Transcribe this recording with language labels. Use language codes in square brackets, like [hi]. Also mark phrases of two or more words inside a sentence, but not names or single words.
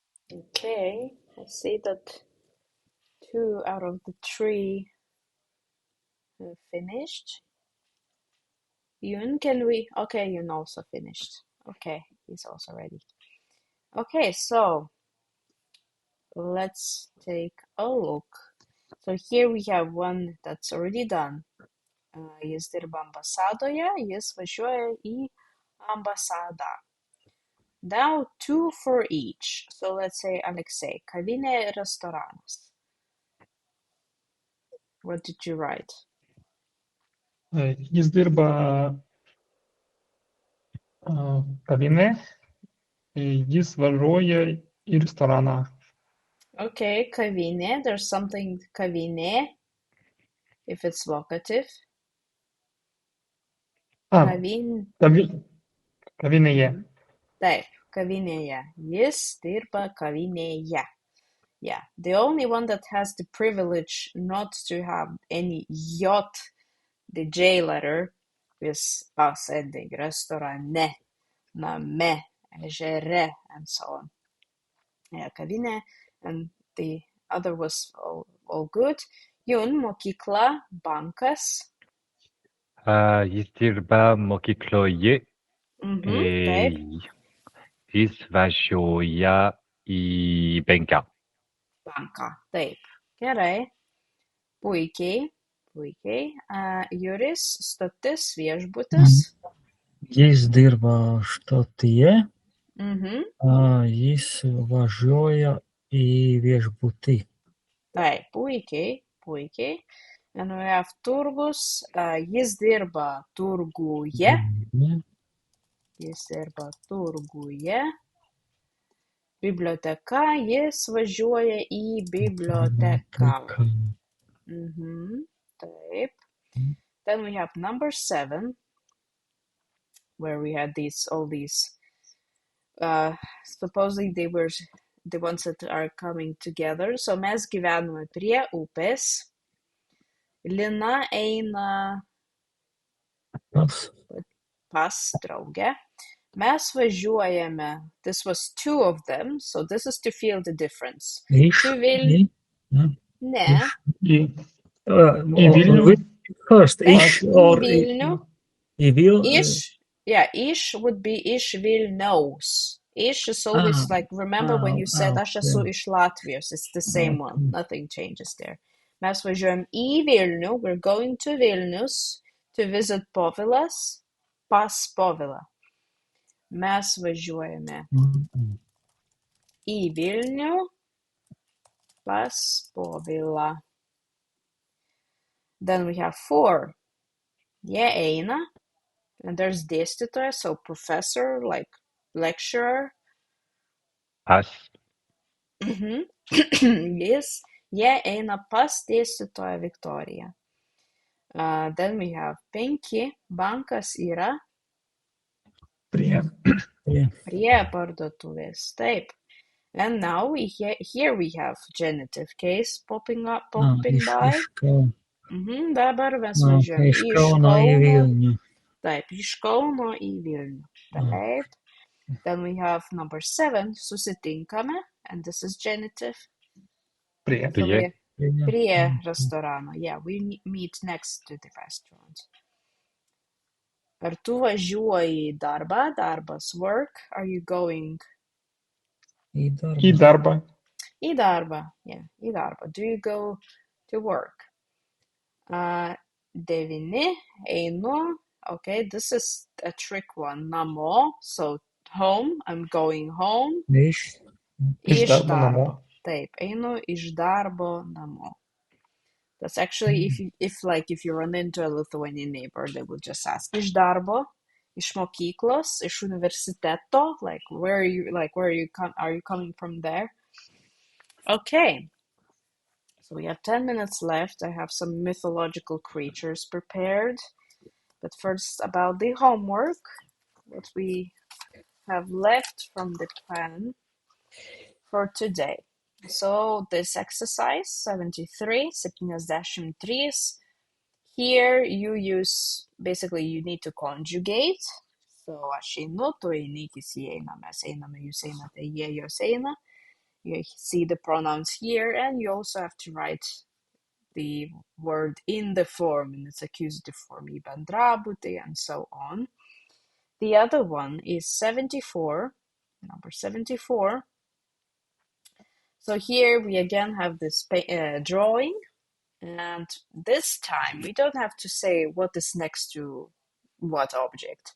[en] Okay, I see that 2 out of the 3 have finished. Yun, can we? Okay, Yun also finished. Okay, he's also ready. Okay, so let's take a look. So here we have one that's already done. [lt] Jis dirba ambasadoje, jis važiuoja į ambasadą. [en] Now 2 for each. So let's say Alexei, [lt] kavinė, restoranas. [en] What did you write? [lt] Jis dirba kavinė, jis važiuoja į restoraną. [en] Okay, kavinė, there's something kavinė, if it's vocative. [lt] Kavinėje. Taip, kavinėje. Jis dirba kavinėje. [en] Yeah, the only one that has the privilege not to have any J, the J letter, is us ending. [lt] Restorane, name, ežere, [en] and so on. Yeah, kavinė, and the other was all good. Jun, [lt] mokykla, bankas. Jis dirba mokykloje. Taip. Jis važiuoja į banką. Banką, taip. Gerai. Puikiai. Juris, stotis, viešbutis. Jis dirba stotyje. Jis važiuoja į viešbutį. Taip, puikiai. [en] And we have turgus. [lt] Jis dirba turguje. Biblioteka, jis važiuoja į biblioteką. Taip. [en] Then we have number 7, where we had all these. Supposedly they were the ones that are coming together. [lt] So mes gyvename prie upės. Lina eina pas draugę. Mes važiuojame. [en] This was 2 of them, so this is to feel the difference. Ne. First, ish or Ish. Yeah, ish would be [lt] ish Vilniaus. [en] Ish is always like, remember when you said [lt] aš esu iš Latvijos, [en] it's the same one. Nothing changes there. [lt] Mes važiuojam į Vilnių. [en] We're going to Vilnius to visit Povilas. [lt] Pas Povilą. Mes važiuojame į Vilnių pas Povilą. [en] Then we have 4. [lt] Jie eina. [en] And there's dėstytoja, so professor, like lecturer. [lt] Pas. Jie eina pas dėstytoja Viktorija. [en] Then we have 5. [lt] Bankas yra prie parduotuvės. Taip. [en] And now here we have genitive case popping by. [lt] Dabar mes važiuojame iš Kauno į Vilnių. Taip, iš Kauno į Vilnių. Taip. [en] Then we have number 7, susitinkame, and this is genitive. [lt] Prie restorano. [en] Yeah, we meet next to the restaurant. [lt] Ar tu važiuoji į darbą? Darbas, [en] work. Are you going? [lt] Į darbą. Į darbą, yeah, į darbą. [en] Do you go to work? 9, einu. Okay, this is a trick one. Namo, so home. I'm going home. [lt] Iš darbo namo. Taip, einu iš darbo namo. [en] That's actually if you run into a Lithuanian neighbor, they will just ask [lt] iš darbo, iš mokyklos, iš universiteto, [en] like where are you coming from there? Okay. So we have 10 minutes left. I have some mythological creatures prepared. But first, about the homework, what we have left from the plan for today. So this exercise, 73, here you need to conjugate. [lt] So aš einu, tu eini, jis eina, mes einame, jūs einate, jie, jos eina. [en] You see the pronouns here, and you also have to write the word in the form, in its accusative form, [lt] į bendrabutį, [en] and so on. The other one is 74, number 74. So here we again have this drawing, and this time we don't have to say what is next to what object.